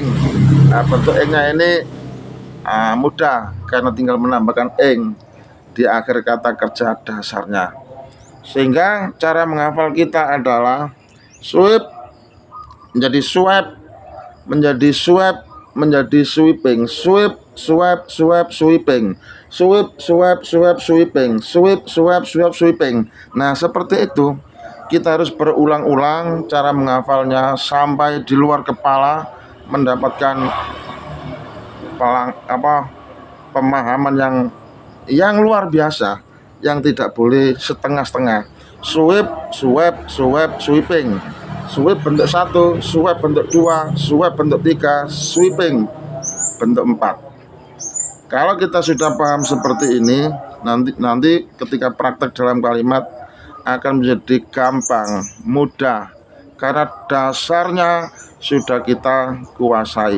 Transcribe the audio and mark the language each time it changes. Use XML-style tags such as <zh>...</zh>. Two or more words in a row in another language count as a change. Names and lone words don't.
<id>Nah, bentuk ingnya ini mudah karena tinggal menambahkan ing di akhir kata kerja dasarnya. Sehingga cara menghafal kita adalah sweep menjadi sweep, menjadi sweep, menjadi sweeping.</id> <en>Sweep, sweep, sweep, sweeping. Sweep, sweep, sweep, sweeping. Sweep, sweep, sweep, sweeping.</en> <id>Nah, seperti itu. Kita harus berulang-ulang cara menghafalnya sampai di luar kepala mendapatkan pemahaman yang luar biasa, yang tidak boleh setengah-setengah.</id> <en>Sweep, sweep, sweep, sweeping.</en> <id>Sweep bentuk 1, sweep bentuk 2, sweep bentuk 3, sweeping bentuk 4. Kalau kita sudah paham seperti ini, nanti ketika praktek dalam kalimat akan menjadi gampang, mudah, karena dasarnya sudah kita kuasai.</id>